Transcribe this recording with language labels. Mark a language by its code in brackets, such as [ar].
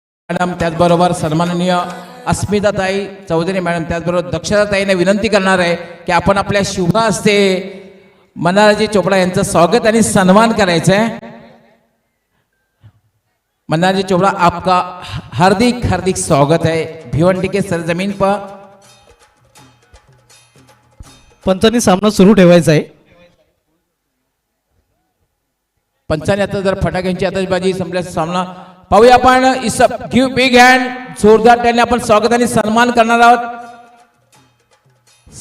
[mr] Madam, त्याचबरोबर सन्माननीय अस्मिताताई Chaudhari madam, त्याचबरोबर दक्षताताईने विनंती करणार आहे की आपण आपल्या शुभ हस्ते मन्नाराजी चोपडा यांचं स्वागत आणि सन्मान करायचं आहे. [hi] मन्नाराजी चोपड़ा, आपका हार्दिक हार्दिक स्वागत है भिवंडी के सरजमीन पर. [mr] पंचांनी सामना सुरू ठेवायचा आहे. पंचाने आता जर फटाक्यांची आतषबाजी संपल्यास सामना पाहूया आपण. [en] इस give big hand, [mr] जोरदार त्याने आपण स्वागत आणि सन्मान करणार आहोत.